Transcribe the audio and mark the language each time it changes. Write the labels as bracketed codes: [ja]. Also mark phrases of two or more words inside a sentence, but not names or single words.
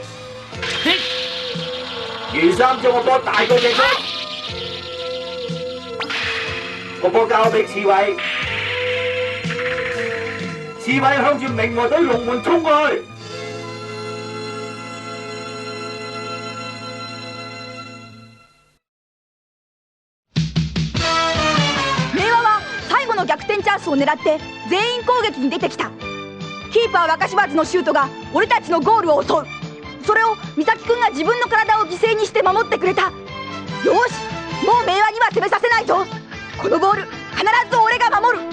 [yue] 袁三將個波大過隻腳，個波交俾刺蝟，刺蝟向住明和隊龍門衝過去。 [ja] 明和は最後の逆転チャンスを狙って全員攻撃に出てきた。キーパー若柴津のシュートが俺たちのゴールを襲う。それを美咲くんが自分の体を犠牲にして守ってくれた。よし、もう明和には攻めさせないぞ。このボール必ず俺が守る。